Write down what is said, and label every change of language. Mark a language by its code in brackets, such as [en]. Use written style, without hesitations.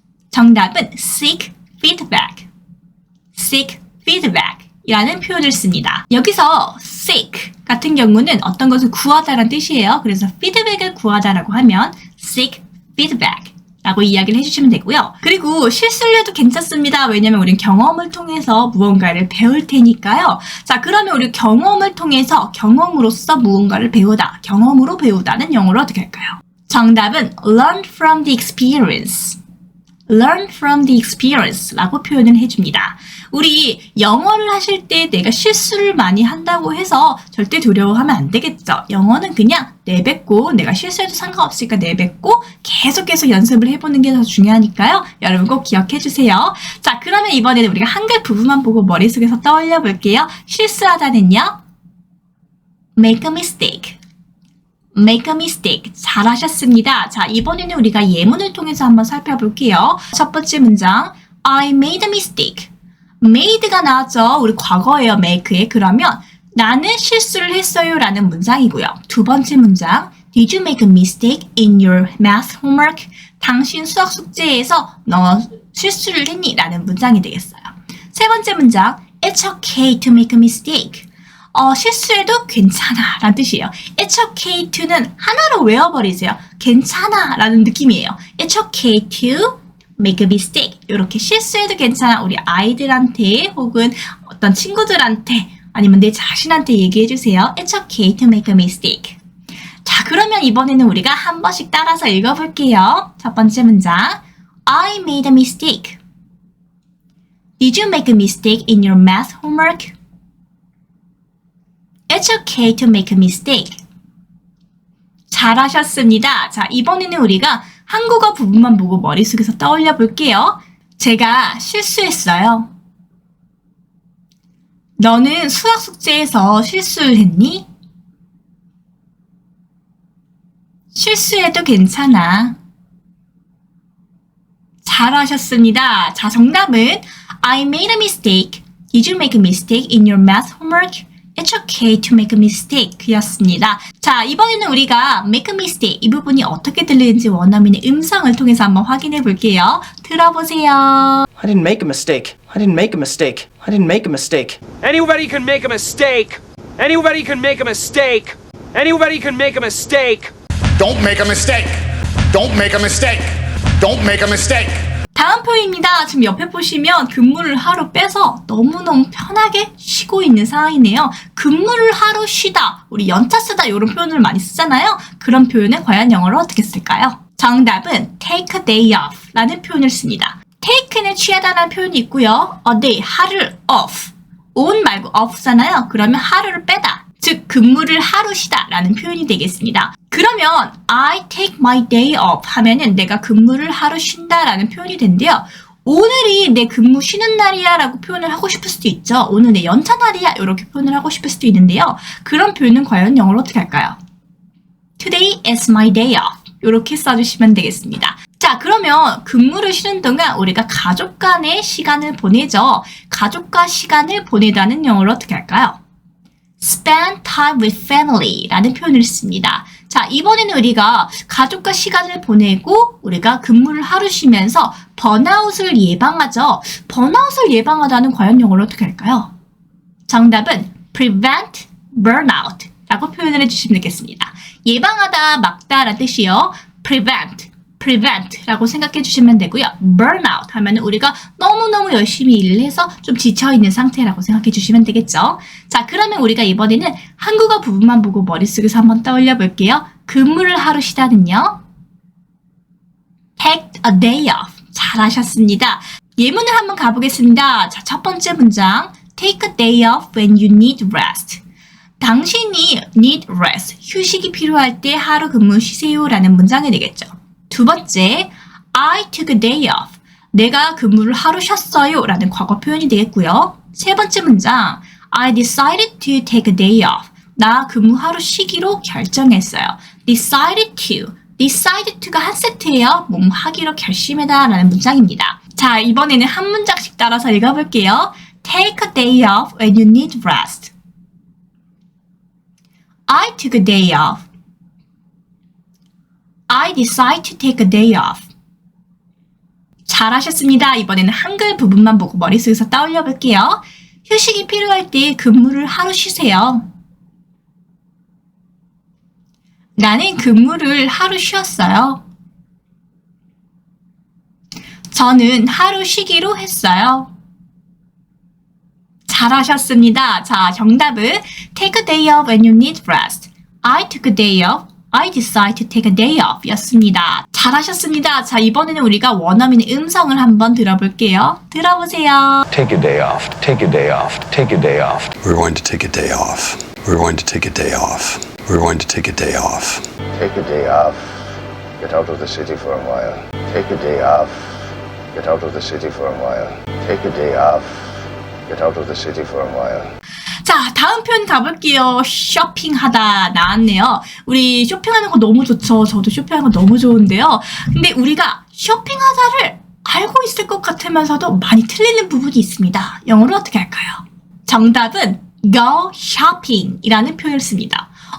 [ko] 정답은 [en] seek feedback. seek feedback [ko] 이라는 표현을 씁니다. 여기서 seek 같은 경우는 어떤 것을 구하다라는 뜻이에요. 그래서 피드백을 구하다라고 하면 seek feedback. 라고 이야기를 해주시면 되고요. 그리고 실수를 해도 괜찮습니다. 왜냐면 우린 경험을 통해서 무언가를 배울 테니까요. 자, 그러면 우리 경험을 통해서 경험으로써 무언가를 배우다, 경험으로 배우다는 영어로 어떻게 할까요? 정답은 [en] learn from the experience. learn from the experience [ko] 라고 표현을 해줍니다. 우리 영어를 하실 때 내가 실수를 많이 한다고 해서 절대 두려워하면 안 되겠죠. 영어는 그냥 내뱉고 내가 실수해도 상관없으니까 내뱉고 계속 연습을 해보는 게 더 중요하니까요. 여러분 꼭 기억해 주세요. 자, 그러면 이번에는 우리가 한글 부분만 보고 머릿속에서 떠올려 볼게요. 실수하다는요. [en] make a mistake. make a mistake. [ko] 잘하셨습니다. 자, 이번에는 우리가 예문을 통해서 한번 살펴볼게요. 첫 번째 문장, [en] I made a mistake. [ko] made가 나왔죠. 우리 과거예요, make에. 그러면 나는 실수를 했어요 라는 문장이고요. 두 번째 문장, [en] Did you make a mistake in your math homework? [ko] 당신 수학 숙제에서 너 실수를 했니? 라는 문장이 되겠어요. 세 번째 문장, [en] It's okay to make a mistake. [ko] 실수해도 괜찮아 라는 뜻이에요. [en] It's okay to [ko] 는 하나로 외워버리세요. 괜찮아 라는 느낌이에요. [en] It's okay to make a mistake. [ko] 이렇게 실수해도 괜찮아. 우리 아이들한테 혹은 어떤 친구들한테 아니면 내 자신한테 얘기해주세요. [en] It's okay to make a mistake. [ko] 자, 그러면 이번에는 우리가 한 번씩 따라서 읽어볼게요. 첫 번째 문장, [en] I made a mistake. Did you make a mistake in your math homework? It's okay to make a mistake. [ko] 잘하셨습니다. 자, 이번에는 우리가 한국어 부분만 보고 머릿속에서 떠올려 볼게요. 제가 실수했어요. 너는 수학 숙제에서 실수를 했니? 실수해도 괜찮아. 잘하셨습니다. 자, 정답은 [en] I made a mistake. Did you make a mistake in your math homework? It's okay to make a mistake [ko] 였습니다. 자, 이번에는 우리가 [en] make a mistake [ko] 이 부분이 어떻게 들리는지 원어민의 음성을 통해서 한번 확인해 볼게요. 들어보세요. [en] I didn't make a mistake. I didn't make a mistake. I didn't make a mistake. Anybody can make a mistake. Anybody can make a mistake. Anybody can make a mistake. Don't make a mistake. Don't make a mistake. Don't make a mistake. [ko] 다음 표현입니다. 지금 옆에 보시면 근무를 하루 빼서 너무너무 편하게 쉬고 있는 상황이네요. 근무를 하루 쉬다, 우리 연차 쓰다 이런 표현을 많이 쓰잖아요. 그런 표현은 과연 영어로 어떻게 쓸까요? 정답은 [en] take a day off [ko] 라는 표현을 씁니다. take는 취하다라는 표현이 있고요. a day, 하루를 off. on 말고 off잖아요. 그러면 하루를 빼다. 즉 근무를 하루 쉬다 라는 표현이 되겠습니다. 그러면 [en] I take my day off [ko] 하면은 내가 근무를 하루 쉰다 라는 표현이 된대요. 오늘이 내 근무 쉬는 날이야 라고 표현을 하고 싶을 수도 있죠. 오늘 내 연차 날이야 이렇게 표현을 하고 싶을 수도 있는데요. 그런 표현은 과연 영어로 어떻게 할까요? [en] Today is my day off [ko] 이렇게 써주시면 되겠습니다. 자, 그러면 근무를 쉬는 동안 우리가 가족 간의 시간을 보내죠. 가족과 시간을 보내다는 영어로 어떻게 할까요? [en] spend time with family [ko] 라는 표현을 씁니다. 자, 이번에는 우리가 가족과 시간을 보내고 우리가 근무를 하루 쉬면서 번아웃을 예방하죠. 번아웃을 예방하다는 과연 영어로 어떻게 할까요? 정답은 [en] prevent burnout [ko] 라고 표현을 해주시면 되겠습니다. 예방하다, 막다 라는 뜻이요. prevent 라고 생각해 주시면 되고요. burnout 하면 우리가 너무너무 열심히 일을 해서 좀 지쳐있는 상태라고 생각해 주시면 되겠죠. 자, 그러면 우리가 이번에는 한국어 부분만 보고 머릿속에서 한번 떠올려 볼게요. 근무를 하루 쉬다는요. [en] take a day off. [ko] 잘하셨습니다. 예문을 한번 가보겠습니다. 자, 첫 번째 문장. [en] take a day off when you need rest. [ko] 당신이 [en] need rest. [ko] 휴식이 필요할 때 하루 근무 쉬세요 라는 문장이 되겠죠. 두 번째, [en] I took a day off. [ko] 내가 근무를 하루 쉬었어요 라는 과거 표현이 되겠고요. 세 번째 문장, [en] I decided to take a day off. [ko] 나 근무 하루 쉬기로 결정했어요. decide to가 한 세트예요. 뭐 하기로 결심하다 라는 문장입니다. 자, 이번에는 한 문장씩 따라서 읽어볼게요. [en] Take a day off when you need rest. I took a day off. I decide to take a day off. [ko] 잘하셨습니다. 이번에는 한글 부분만 보고 머릿속에서 떠올려 볼게요. 휴식이 필요할 때 근무를 하루 쉬세요. 나는 근무를 하루 쉬었어요. 저는 하루 쉬기로 했어요. 잘하셨습니다. 자, 정답은 [en] take a day off when you need rest. I took a day off. I decided to take a day off [ko] 였습니다. 잘하셨습니다. 자, 이번에는 우리가 원어민의 음성을 한번 들어볼게요. 들어보세요. [en] Take a day off. Take a day off. Take a day off. We're going to take a day off. We're going to take a day off. We're going to take a day off. Take a day off. Get out of the city for a while. Take a day off. Get out of the city for a while. Take a day off. Get out of the city for a while. [ko] 자, 다음 표현 가볼게요. 쇼핑하다 나왔네요. 우리 쇼핑하는 거 너무 좋죠. 저도 쇼핑하는 거 너무 좋은데요. 근데 우리가 쇼핑하다를 알고 있을 것 같으면서도 많이 틀리는 부분이 있습니다. 영어로 어떻게 할까요? 정답은 [en] go shopping [ko] 이라는 표현을 씁니다.